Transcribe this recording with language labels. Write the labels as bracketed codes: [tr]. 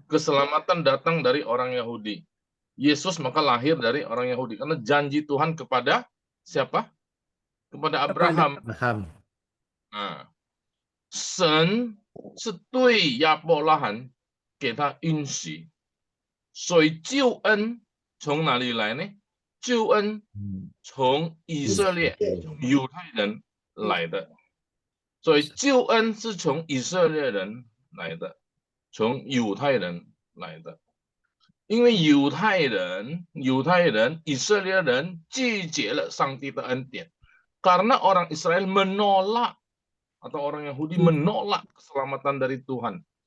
[id] Keselamatan datang dari orang Yahudi. Yesus maka lahir dari orang Yahudi. Karena janji Tuhan kepada siapa? Kepada Abraham. Paham. [zh] Nah, 神是对亚伯拉罕给他应许，所以救恩从哪里来呢？救恩从以色列犹太人来的，所以救恩是从以色列人来的，从犹太人来的。因为犹太人、以色列人拒绝了上帝的恩典， [id] karena orang Israel menolak atau orang Yahudi menolak keselamatan dari Tuhan.